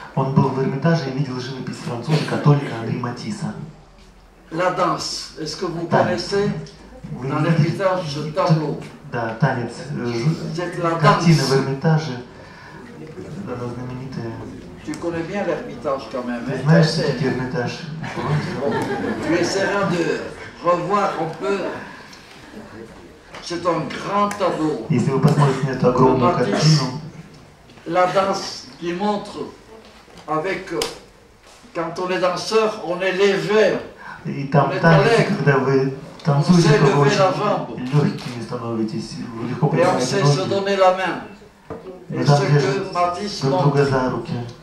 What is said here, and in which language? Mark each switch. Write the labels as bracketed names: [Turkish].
[Russian] Он был в Эрмитаже и видел живопись француза, католика Анри Матисса. [French] La danse, est-ce que vous connaissez dans l'Ermitage ce tableau? [Russian] Да, танец. Картина в Эрмитаже, она знаменитая. [French] Tu connais bien l'Ermitage quand même. [Russian] Ты знаешь, что такое Эрмитаж? [French] Tu essaieras de revoir un peu. C'est un grand tableau. [Russian] Если вы посмотрите на эту огромную картину, [French] la danse qui montre avec quand on est danseur, on est léger. [Russian] И там танец, когда вы танцуете, то вы очень легкими становитесь, вы легко поднимаете ноги. И там держите друг друга за руки.